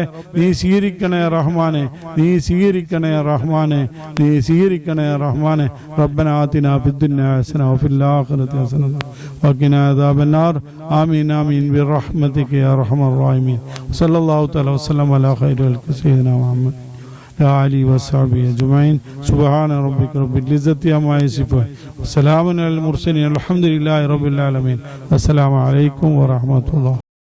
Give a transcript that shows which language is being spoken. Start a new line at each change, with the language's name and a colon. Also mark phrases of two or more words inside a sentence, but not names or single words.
Malayalam: നീ സ്വീകരിക്കണേ റഹ്മാനെ, നീ സ്വീകരിക്കണേ റഹ്മാനെ, നീ സ്വീകരിക്കണേ റഹ്മാനെ.
Arabic: ربنا آتنا في الدنيا حسنة وفي الآخرة حسنة وقنا عذاب النار. آمين آمين برحمتك يا أرحم الراحمين. صلى الله تعالى وسلم على خير سيدنا محمد يا علي وصحبه أجمعين. سبحان ربك رب العزة عما يصفون وسلام على المرسلين الحمد لله رب العالمين. السلام عليكم ورحمة الله.